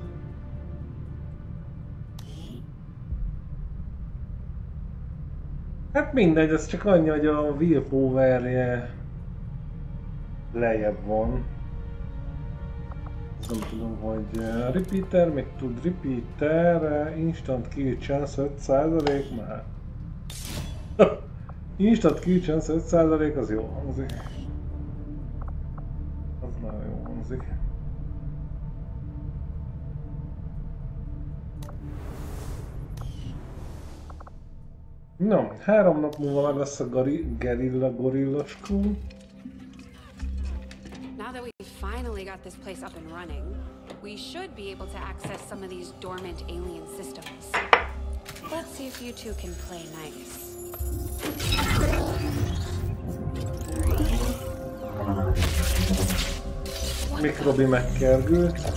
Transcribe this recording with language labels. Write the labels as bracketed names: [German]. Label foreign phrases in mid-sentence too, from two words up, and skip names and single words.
[Hungarian] Hát mindegy, ez csak annyi, hogy a willpower-je lejjebb van. Nem tudom, hogy repeater, még tud repeater, [English] instant kill chance [Hungarian] 5% már. [English] Instant kill chance [Hungarian] 5% az jó hangzik. Az nagyon jó hangzik. No, 3 nap múlva meg lesz a Gorilla School. [English] Now that we've finally got this place up and running, we should be able to access some of these dormant alien systems. Let's see if you two can play nice. [Hungarian] Mikrobi megkergült.